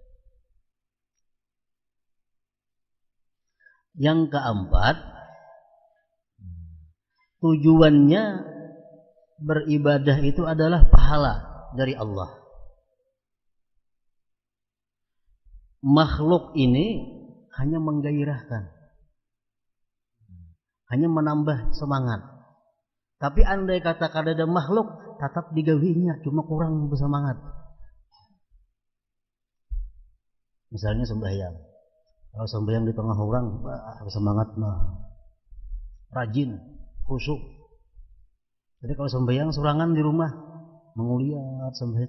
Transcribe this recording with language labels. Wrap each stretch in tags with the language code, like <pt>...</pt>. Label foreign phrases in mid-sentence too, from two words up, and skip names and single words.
<id>Yang keempat, tujuannya beribadah itu adalah pahala dari Allah. Makhluk ini hanya menggairahkan, hanya menambah semangat. Tapi andai kata ada makhluk, tetap digawinya, cuma kurang bersemangat. Misalnya sembahyang. Kalau sembahyang di tengah orang, semangat rajin, khusyuk. Jadi kalau sembahyang sorangan di rumah, menguliat sembahyang.</id>